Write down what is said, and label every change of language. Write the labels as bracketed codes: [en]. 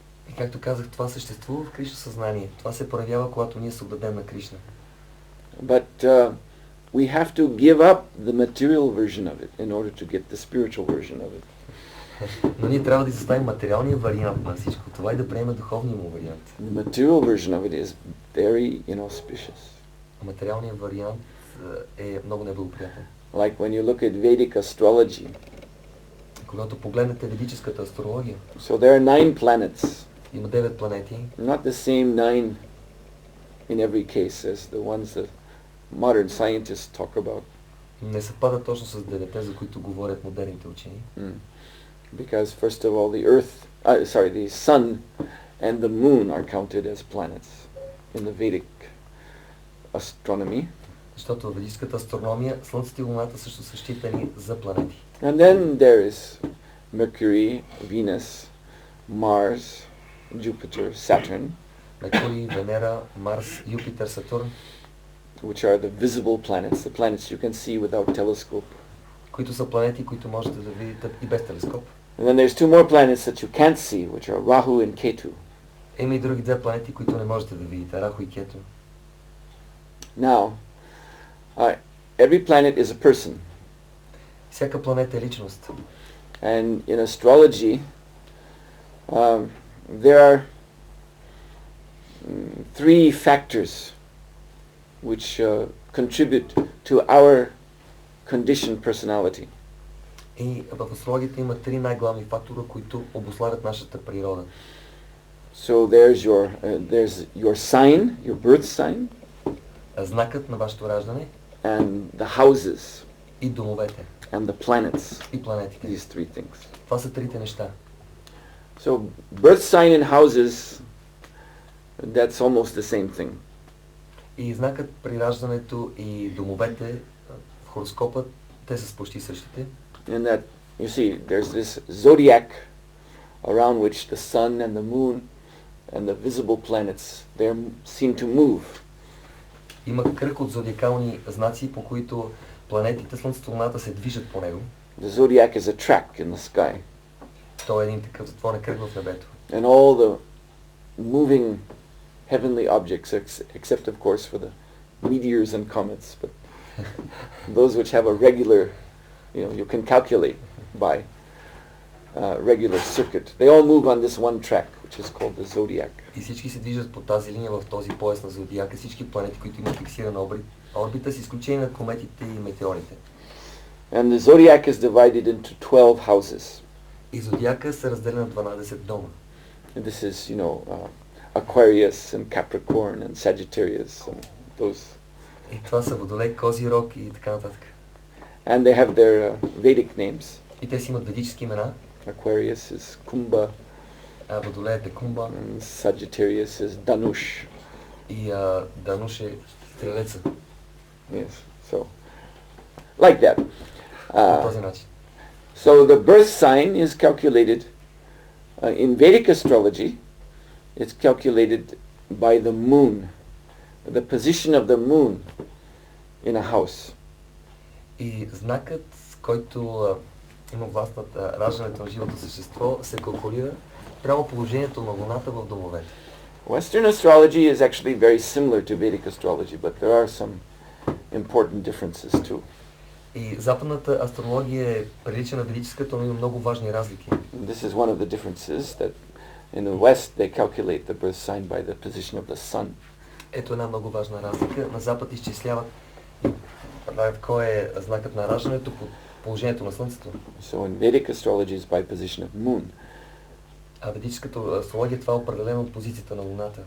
[bg] И както казах, това съществува в Кришна съзнание. Това се проявява, когато ние се отдадем на Кришна. [en] But we have to give up the material version of it in order to get the spiritual version of it. [bg] Но ние трябва да изоставим материалния вариант на всичко това и да приемем духовния му вариант. [en] The material version of it is very inauspicious. [bg] Материалният вариант е много неблагоприятен. [en] Like when you look at Vedic astrology. [bg] Когато погледнете ведическата астрология. [en] So there are 9 planets. [bg] Има 9 планети. [en] Not the same 9 in every case as the ones that modern scientists talk about. [bg] Не съвпада точно с 9, за които говорят модерните учени. [en] Because first of all, the sun and the moon are counted as planets in the Vedic astronomy. [bg] Защото в ведическата астрономия Слънцето и Луната също са считани за планети. [en] And then there is Mercury, Venus, Mars, Jupiter, Saturn. [bg] Меркурий, Венера, Марс, Юпитер, Сатурн. [en] Which are the visible planets, the planets you can see without telescope. [bg] Които са планети, които можете да видите и без телескоп. [en] And then there's 2 more planets that you can't see, which are Rahu and Ketu. [bg] Има и други 2 планети, които не можете да видите, Раху и Кету. [en] Now, every planet is a person. [bg] Всяка планета е личност. [en] And in astrology, there are three factors which contribute to our conditioned personality. [bg] И в астрологията има три най-главни фактора, които обуславят нашата природа. [en] So there's your sign, your birth sign, [bg] Знакът на вашето раждане [en] and the houses, [bg] и домовете, [en] and the planets. [bg] и планетите. [en] These three things. [bg] Това са трите неща. [en] So birth sign and houses, that's almost the same thing. [bg] И знакът при раждането и домовете в хороскопа, те са почти същите. [en] And that, you see, there's this zodiac around which the sun and the moon and the visible planets, they seem to move. [bg] Има кръг от зодиакални знаци, по които планетите, Слънцето, Луната се движат по него. [en] The zodiac is a track in the sky. [bg] Той е един такъв затворен кръг в небето. [en] And all the moving heavenly objects, except of course for the meteors and comets, but those which have a regular, you can calculate by regular circuit. They all move on this one track, which is called the zodiac. [bg] И всички се движат по тази линия в този пояс на зодиака, всички планети, които имат фиксирана орбита, с изключение на кометите и метеорите. [en] And the zodiac is divided into 12 houses. [bg] И зодиака се разделя на 12 дома. [en] And this is, Aquarius and Capricorn and Sagittarius and those. [bg] И това са Водолей, Козирог и така нататък. [en] And they have their Vedic names. [bg] И те си имат ведически имена. [en] Aquarius is Kumbha. [bg] Водолеят е Кумба. [en] And Sagittarius is Danush. [bg] И Дануш е стрелеца. [en] Yes, so like that. [bg] По този начин. [en] So the birth sign is calculated in Vedic astrology. It's calculated by the moon, the position of the moon in a house. [bg] И знакът, който има власт над раждането на живото същество, се калкулира прямо положението на Луната в домовете. [en] Western astrology is actually very similar to Vedic astrology, but there are some important differences too. [bg] И западната астрология е прилича на ведическата, но има много важни разлики. [en] This is one of the differences that in the West they calculate the birth sign by the position of the sun. [bg] Ето една много важна разлика. На Запад изчисляват кой е знакът на раждането по положението на Слънцето. [en] So in Vedic astrology is by position of moon. [bg] А ведическата астрология това е определено от позицията на Луната.